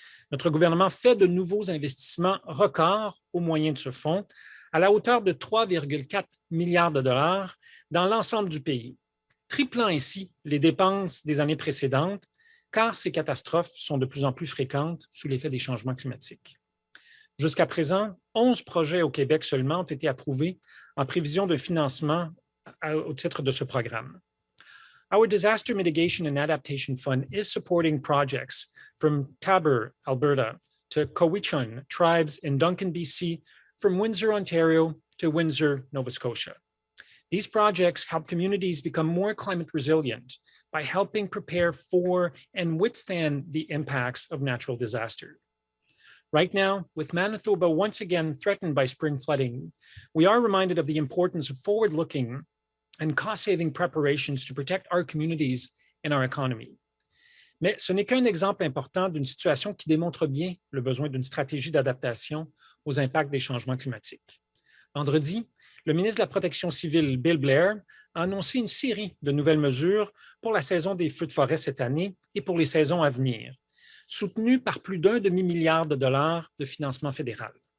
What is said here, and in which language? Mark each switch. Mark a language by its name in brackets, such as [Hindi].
[French] Notre gouvernement fait de nouveaux investissements records au moyen de ce fonds à la hauteur de 3,4 milliards de dollars dans l'ensemble du pays, triplant ainsi les dépenses des années précédentes, car ces catastrophes sont de plus en plus fréquentes sous l'effet des changements climatiques. Jusqu'à présent, 11 projets au Québec seulement ont été approuvés en prévision de financement au titre de ce programme. [English] Our Disaster Mitigation and Adaptation Fund is supporting projects from Taber, Alberta, to Cowichan tribes in Duncan, BC, from Windsor, Ontario, to Windsor, Nova Scotia. These projects help communities become more climate resilient by helping prepare for and withstand the impacts of natural disaster. Right now, with Manitoba once again threatened by spring flooding, we are reminded of the importance of forward-looking and cost-saving preparations to protect our communities and our economy. [French] Mais ce n'est qu'un exemple important d'une situation qui démontre bien le besoin d'une stratégie d'adaptation aux impacts des changements climatiques. Vendredi, le ministre de la Protection civile, Bill Blair, a annoncé une série de nouvelles mesures pour la saison des feux de forêt cette année et pour les saisons à venir, soutenues par plus d'1 demi-milliard de dollars de financement fédéral.